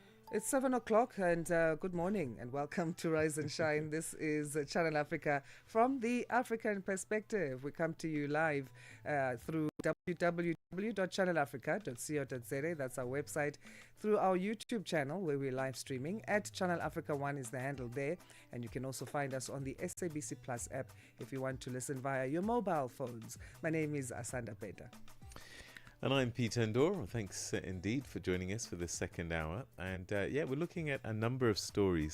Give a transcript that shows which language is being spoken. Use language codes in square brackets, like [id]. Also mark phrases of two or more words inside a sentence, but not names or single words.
[en] It's 7 o'clock and good morning and welcome to Rise and Shine. This is Channel Africa from the African perspective. We come to you live through www.channelafrica.co.za. That's our website. Through our YouTube channel where we're live streaming. At Channel Africa 1 is the handle there. And you can also find us on the SABC Plus app if you want to listen via your mobile phones. My name is Asanda, Beda. And I'm Peter Ndoro. Thanks indeed for joining us for the second hour. And we're looking at a number of stories.